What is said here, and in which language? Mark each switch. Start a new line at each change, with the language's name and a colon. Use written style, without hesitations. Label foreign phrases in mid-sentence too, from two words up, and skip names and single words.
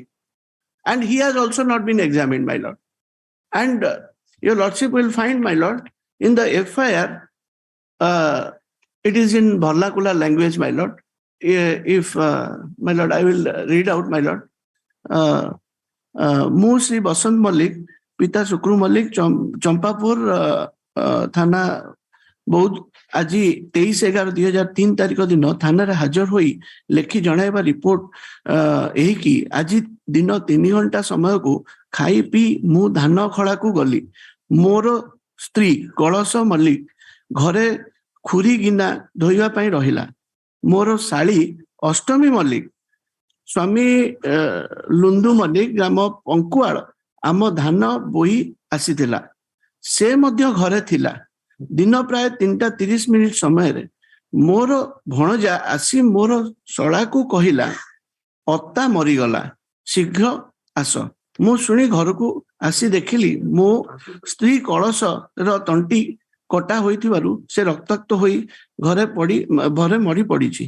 English: And he has also not been examined, my lord. And your lordship will find, my lord, in the FIR, it is in Bharlakula language, my lord. If, my lord, I will read out, my lord.
Odia: ମୁଁ ଶ୍ରୀ ବସନ୍ତ ମଲ୍ଲିକ, ପିତା ଶୁକ୍ରୁ ମଲ୍ଲିକ, ଚମ୍ପାପୁର, ଥାନା, ବୌଦ୍ଧ, ଆଜି 23/11/2003 ତାରିଖ ଦିନ ଥାନାରେ ହାଜର ହୋଇ ଲେଖି ଜଣାଇବା ରିପୋର୍ଟ ଏହିକି ଆଜି ଦିନ 3 ଘଣ୍ଟା ସମୟକୁ ଖାଇ ପିଇ ମୁଁ ଧାନ ଖଳାକୁ ଗଲି। ମୋର ସ୍ତ୍ରୀ କଳସ ମଲ୍ଲିକ ଘରେ ଖୁରୀ ଗିନା ଧୋଇବା ପାଇଁ ରହିଲା। ମୋର ଶାଳୀ ଅଷ୍ଟମୀ ମଲ୍ଲିକ ସ୍ୱାମୀ ଲୁନ୍ଦୁ ମଲ୍ଲିକ ଗ୍ରାମ ପଙ୍କୁଆଳ ଆମ ଧାନ ବୋହି ଆସିଥିଲା। ସେ ମଧ୍ୟ ଘରେ ଥିଲା। ଦିନ ପ୍ରାୟ 3:30 ସମୟ ମୋର ଭଣଜା ଆସି ମୋର ଶଳା କୁ କହଲା ଅତା ମରିଗଲା ଶୀଘ୍ର ଆସ। ମୁ ଶୁଣି ଘର କୁ ଆସି ଦେଖିଲି ମୋ ସ୍ତ୍ରୀ କଳସ ତଣ୍ଟି କଟା ହୋଇଥିବାରୁ ସେ ରକ୍ତାକ୍ତ ହୋଇ ଘରେ ମରି ପଡ଼ି।